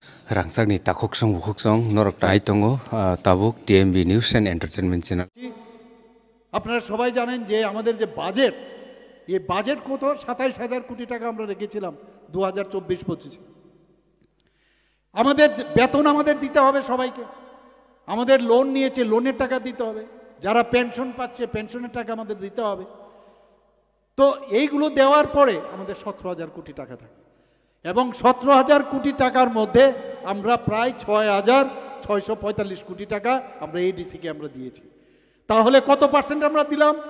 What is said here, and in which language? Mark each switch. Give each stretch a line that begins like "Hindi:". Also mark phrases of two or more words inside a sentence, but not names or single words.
Kok Borok: Rangsakni takoksong bukoksong norok tai tongo tabuk TMB News and Entertainment Channel.
Bangla: আপনারা সবাই জানেন যে আমাদের যে বাজেট এই বাজেট কত ২৭,০০০ কোটি টাকা আমরা রেখেছিলাম ২০২৪-২৫ আমাদের বেতন আমাদের দিতে হবে সবাইকে আমাদের লোন নিয়েছে লোনের টাকা দিতে হবে যারা পেনশন পাচ্ছে পেনশনের টাকা আমাদের দিতে হবে তো এইগুলো দেওয়ার পরে আমাদের ১৭,০০০ কোটি টাকা থাকে এবং ১৭,০০০ কোটি টাকার মধ্যে আমরা প্রায় ৬,৬৪৫ কোটি টাকা আমরা এডিসি কে আমরা দিয়েছি তাহলে কত পার্সেন্ট আমরা দিলাম